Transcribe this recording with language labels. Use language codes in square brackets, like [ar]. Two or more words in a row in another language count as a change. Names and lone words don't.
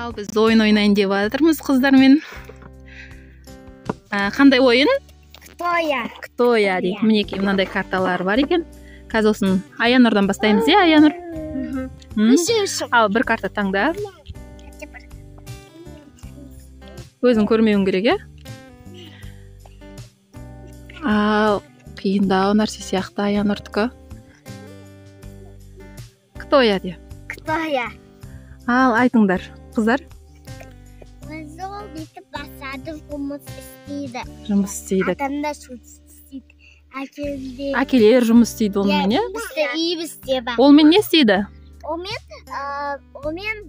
[kk] Біз ойын ойнайын деп жатырмыз қыздармен. Қандай ойын? [ru] Кто я [kk] дейді. Мінекей мынандай карталар бар екен. Қазір осын Аянұрдан бастаймыз, Аянұр? Ал бір карта таңда. Өзің көрмеуің керек, Ал қиындау нәрсе сияқты Аянұрдікі. [ru] Кто я [kk] де? [ru] Кто я? [kk] Ал айтыңдар, қыздар. Өзі ол бүйтіп басады, жұмыс істейді. Жұмыс істейді. Адамда істейді. Әкелер жұмыс істейді онымен, Бізді үй істейді. Олмен не істейді? Омен